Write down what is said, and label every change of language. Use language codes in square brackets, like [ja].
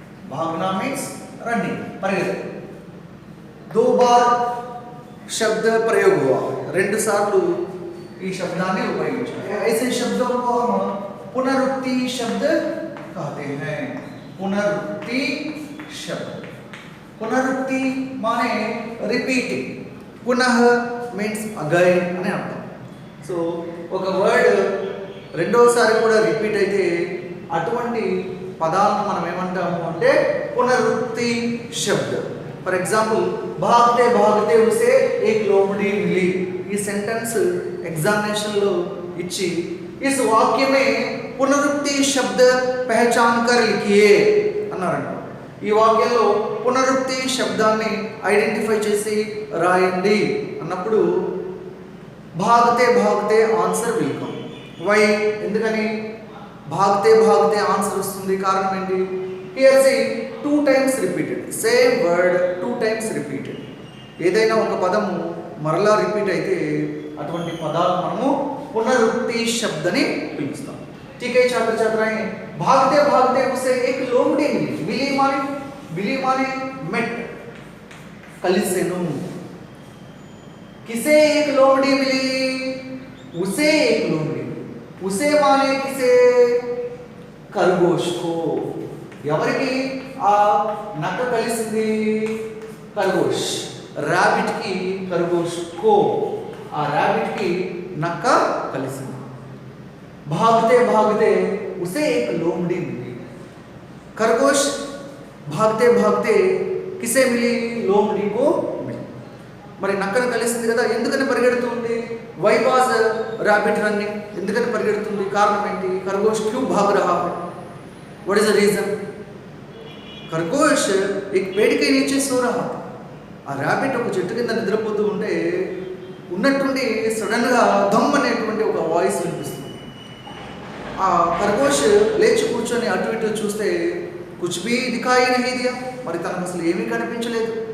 [hi] भागना [en] means running, [hi] परिगెత్త। दो बार शब्द प्रयोग हुआ, [te] రెండు సార్లు ఈ శబ్దాన్ని ఉపయోగించారు। [hi] ऐसे शब्दों को हम पुनरुक्ति शब्द कहते हैं। पुनरुक्ति शब्द, पुनरुक्ति माने रिपीटिंग। पुनः मीन्स अगైన్ [te] అని అర్థం। సో ఒక వర్డ్ రెండోసారి కూడా రిపీట్ అయితే అటువంటి పదాలను మనం ఏమంటాము అంటే పునరుక్తి శబ్ద। [hi] फॉर एग्जांपल, भागते भागते उसे एक लोमड़ी मिली। [te] ఈ సెంటెన్స్ ఎగ్జామినేషన్ లో ఇచ్చి [hi] इस वाक्य में पुनरुक्ति शब्द पहचान कर लिखिए [te] అన్నారంట। ఈ వాక్యంలో పునరుక్తి శబ్దాన్ని ఐడెంటిఫై చేసి రాయండి అన్నప్పుడు [hi] భాగతే భాగతే [en] Answer will come. Why? [te] ఎందుకని? [hi] భాగతే భాగతే [te] ఆన్సర్ వస్తుంది. కారణం ఏంటి? [en] Here see 2 times repeated, same word 2 times repeated. [te] ఏదైనా ఒక పదము మరలా రిపీట్ అయితే అటువంటి పదాలు మనము పునరుక్తి శబ్దని పిలుస్తాం. [hi] ठीक है छात्र छात्राएं, भागते भागते उसे एक लोमड़ी मिली. मिली माने मेट, कलिसेनु. किसे एक लोमड़ी मिली? उसे एक लोमड़ी. उसे माने किसे? खरगोश को. [te] ఎవరికి ఆ నక్క కలిసింది? ఖర్గోష్. ర్యాబిట్ కి [hi] ఖర్గోష్ కో, [te] ఆ ర్యాబిట్ కి నక్క కలిసింది. [hi] भागते भागते उसे एक लोमड़ी मिली. खरगोश भागते भागते किसे मिली? लोमड़ी को मिली. [te] మరి నక్కను కలిసింది కదా, ఎందుకని పరిగెడుతుంది? [en] Why was rabbit running? [te] ఎందుకని పరిగెడుతుంది? కారణం ఏంటి? [hi] ఖర్గోష్ queue Bagh రహా high? [en] What is the reason? [hi] ఖర్గోష్ एक पेड़ के नीचे सो रहा था. [te] ఆ ర్యాబిట్ ఒక చెట్టు కింద నిద్రపోతూ ఉంటే ఉన్నట్టుండి సడన్ గా ధమ్ అనేటువంటి ఒక వాయిస్ వినిపిస్తుంది. ఆ ఖర్గోష్ లేచి కూర్చొని అటు ఇటు చూస్తే [hi] కుచ్ భీ దిఖాయి నహీ దియా, [te] మరి తనకు అసలు ఏమీ కనిపించలేదు.